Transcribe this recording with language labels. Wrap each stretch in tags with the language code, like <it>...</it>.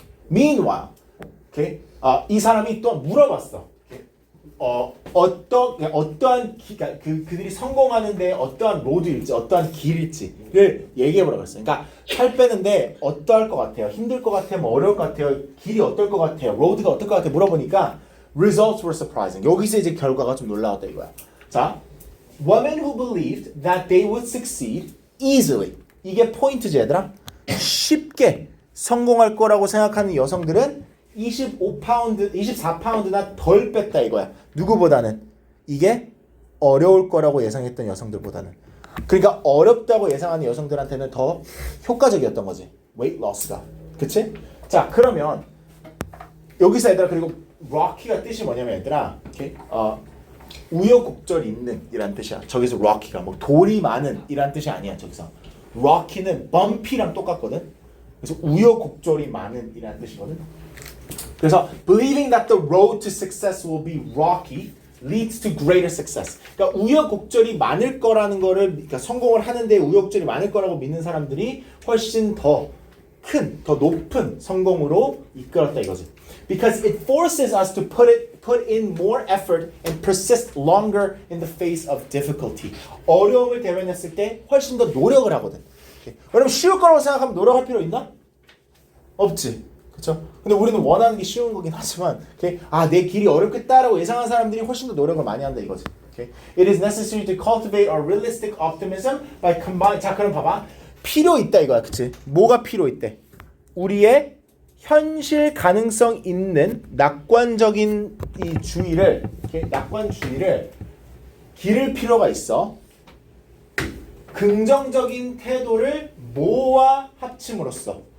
<en>Meanwhile, okay?</en> <ko>이 사람이 또 물어봤어. 어떠한 그들이 성공하는데 어떠한 로드일지, 어떠한 길일지를 얘기해보라고 했어요. 그러니까 살 빼는데 어떠할 것 같아요? 힘들 것 같아요? 뭐 어려울 것 같아요? 길이 어떨 것 같아요? 로드가 어떨 것 같아요? 물어보니까</ko> <en>results were surprising.</en> <ko>여기서 이제 결과가 좀 놀라웠다 이거야.</ko> <en>자, women who believed that they would succeed easily.</en> <ko>이게 포인트지 얘들아. 쉽게 성공할 거라고 생각하는 여성들은 24파운드나 덜 뺐다 이거야. 누구보다는? 이게 어려울 거라고 예상했던 여성들보다는. 그러니까 어렵다고 예상하는 여성들한테는 더 효과적이었던 거지. weight loss가. 그치? 자, 그러면 여기서 얘들아, 그리고 rocky가 뜻이 뭐냐면 얘들아, 이렇게 우여곡절 있는 이란 뜻이야. 저기서 rocky가 뭐 돌이 많은 이란 뜻이 아니야. 저기서 rocky는 bumpy랑 똑같거든. 그래서 우여곡절이 많은 이란 뜻이거든. 그래서</ko> <en>believing that the road to success will be rocky leads to greater success.</en> <ko>그러니까 우여곡절이 많을 거라는 거를, 그러니까 성공을 하는데 우여곡절이 많을 거라고 믿는 사람들이 훨씬 더 큰, 더 높은 성공으로 이끌었다 이거지.</ko> <en>Because it forces us to put in more effort and persist longer in the face of difficulty.</en> <ko>어려움을 대면했을 때 훨씬 더 노력을 하거든. 왜냐면 쉬울 거라고 생각하면 노력할 필요 있나? 없지. 그렇죠? 근데 우리는 원하는 게 쉬운 거긴 하지만, okay? 내 길이 어렵겠다라고 예상한 사람들이 훨씬 더 노력을 많이 한다 이거지.</ko> <en>Okay? It is necessary to cultivate our realistic optimism by combining.</en> <ko>자, 그럼 봐봐. 필요 있다 이거야, 그치? 뭐가 필요 있대? 우리의 현실 가능성 있는 낙관적인 이 주의를, okay? 낙관주의를 기를 필요가 있어. 긍정적인 태도를 뭐와 합침으로써.</ko>